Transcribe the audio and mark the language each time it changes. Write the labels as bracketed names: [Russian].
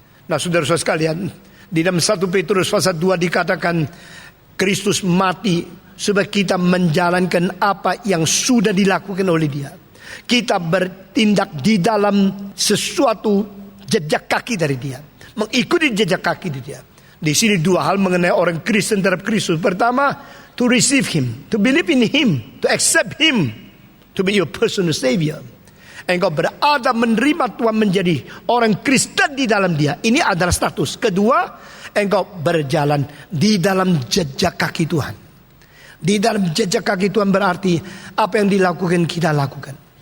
[Indonesian] Nah, saudara-saudara sekalian, di dalam 1 Petrus pasal 2 dikatakan Kristus mati supaya kita menjalankan apa yang sudah dilakukan oleh Dia. Kita bertindak di dalam sesuatu jejak kaki dari Dia, mengikuti jejak kaki dari Dia. Di sini dua hal mengenai orang Kristen terhadap Kristus. Pertama, [English] to receive Him, to believe in Him, to accept Him, to be your personal Savior. [Indonesian] Engkau berada menerima Tuhan menjadi orang Kristen di dalam Dia. Ini adalah status. Kedua, engkau berjalan di dalam jejak kaki Tuhan. Di dalam jejak kaki Tuhan berarti apa yang dilakukan kita lakukan.